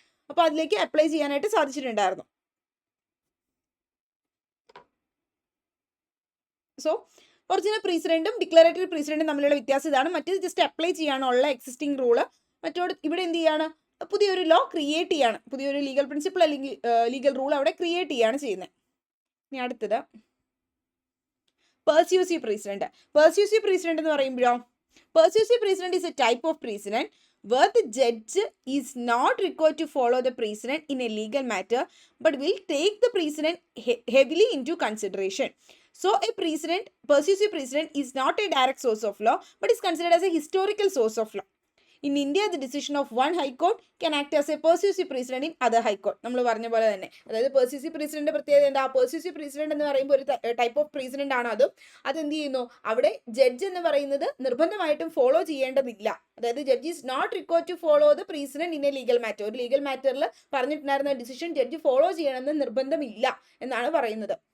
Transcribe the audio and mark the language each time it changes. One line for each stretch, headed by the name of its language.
Malayalam: അപ്പോൾ അതിലേക്ക് അപ്ലൈ ചെയ്യാനായിട്ട് സാധിച്ചിട്ടുണ്ടായിരുന്നു. സോ ഒറിജിനൽ പ്രീസിഡന്റും ഡിക്ലറേറ്ററി പ്രീസിഡന്റും തമ്മിലുള്ള വ്യത്യാസം ഇതാണ്. മറ്റേത് ജസ്റ്റ് അപ്ലൈ ചെയ്യാനുള്ള എക്സിസ്റ്റിംഗ് റൂള്. മറ്റോട് ഇവിടെ എന്ത് ചെയ്യാണ്, പുതിയൊരു ലോ ക്രിയേറ്റ് ചെയ്യാണ്, പുതിയൊരു ലീഗൽ പ്രിൻസിപ്പിൾ അല്ലെങ്കിൽ ലീഗൽ റൂൾ അവിടെ ക്രിയേറ്റ് ചെയ്യാണ് ചെയ്യുന്നത്. ഇനി അടുത്തത് പെർസ്യൂസീവ് പ്രീസിഡന്റ്. പെർസ്യൂസീവ് പ്രീസിഡന്റ് എന്ന് പറയുമ്പോഴോ,
English: Persuasive precedent is a type of precedent where the judge is not required to follow the precedent in a legal matter but will take the precedent heavily into consideration. So a precedent, persuasive precedent is not a direct source of law but is considered as a historical source of law. In India, the decision of one high court can act as a persuasive precedent in other high court.
Malayalam: നമ്മൾ പറഞ്ഞ പോലെ തന്നെ, അതായത് പെർസ്യൂസീവ് president പ്രത്യേകത എന്താ, പെർസ്യൂസീവ് president എന്ന് പറയുമ്പോൾ ഒരു ടൈപ്പ് ഓഫ് പ്രസിഡന്റ് ആണ്. അതെന്ത് ചെയ്യുന്നു, അവിടെ ജഡ്ജ് എന്ന് പറയുന്നത് നിർബന്ധമായിട്ടും ഫോളോ ചെയ്യേണ്ടതില്ല.
English: അതായത് judge is not required to follow the precedent in a legal matter.
Malayalam: ഒരു ലീഗൽ മാറ്ററിൽ പറഞ്ഞിട്ടുണ്ടായിരുന്ന ഡിസിഷൻ ജഡ്ജ് ഫോളോ ചെയ്യണമെന്ന് നിർബന്ധമില്ല എന്നാണ് പറയുന്നത്.